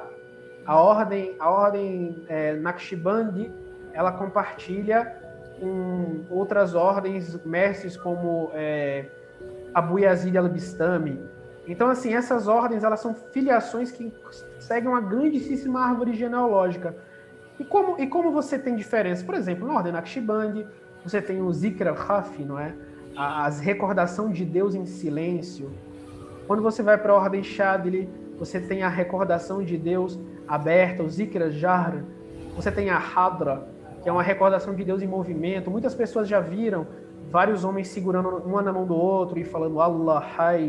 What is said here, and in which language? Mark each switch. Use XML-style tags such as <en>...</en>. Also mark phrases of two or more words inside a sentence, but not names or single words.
<pt>A ordem Naqshbandi, ela compartilha com outras ordens, mestres como Abu Yazid al-Bistami. Então, assim, essas ordens, elas são filiações que seguem uma grandíssima árvore genealógica. E como você tem diferença? Por exemplo, na ordem Naqshbandi, você tem o</pt> <ar>ذكر الخفي,</ar> <pt>não é? As recordação de Deus em silêncio. Quando você vai para a Ordem Shadili, você tem a recordação de Deus aberta, o</pt> <ar>ذكر الجهر.</ar> <pt>Você tem a Hadra, que é uma recordação de Deus em movimento. Muitas pessoas já viram vários homens segurando uma na mão do outro e falando</pt> <ar>الله حي.</ar>